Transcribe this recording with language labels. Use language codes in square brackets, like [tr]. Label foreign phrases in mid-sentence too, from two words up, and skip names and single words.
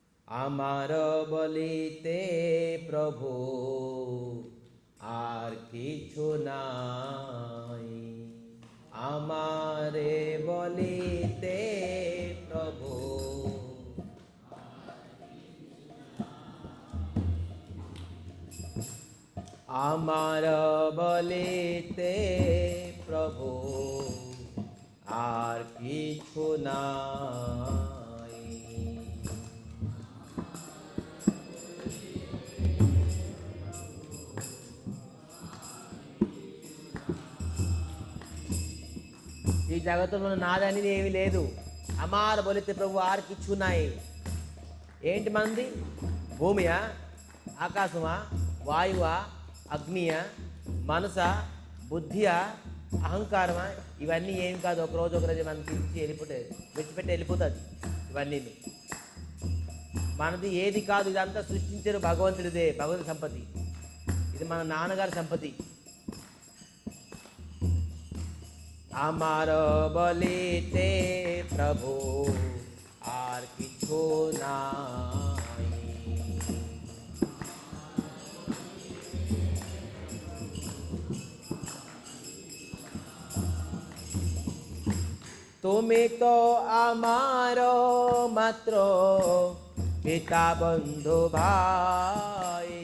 [bn] আমার বলিতে প্রভু আর কিছু নাই, আমারে বলিতে প্রভু আমার বলিতে প্রভু আর কিছু নাই। [te] ఈ జగత్తులో నాదనేది ఏమీ లేదు. [bn] আমার বলিতে প্রভু আর কিছু নাই. [te] ఏంటి మంది? భూమియా, ఆకాశమా, వాయువా, అగ్నియా, మనస, బుద్ధియా, అహంకారమా? ఇవన్నీ ఏం కాదు. ఒకరోజు మనకి ఇచ్చి వెళ్ళిపోతాయి, విడిచిపెట్టి వెళ్ళిపోతుంది. ఇవన్నీ మనది ఏది కాదు. ఇదంతా సృష్టించారు భగవంతుడిదే, భగవంతుడి సంపత్తి. ఇది మన నాన్నగారి సంపత్తి. [bn] আমার বলিতে প্রভু আর কিছু নাই। তুমি তো আমার মাত্র পিতা বন্ধু ভাই,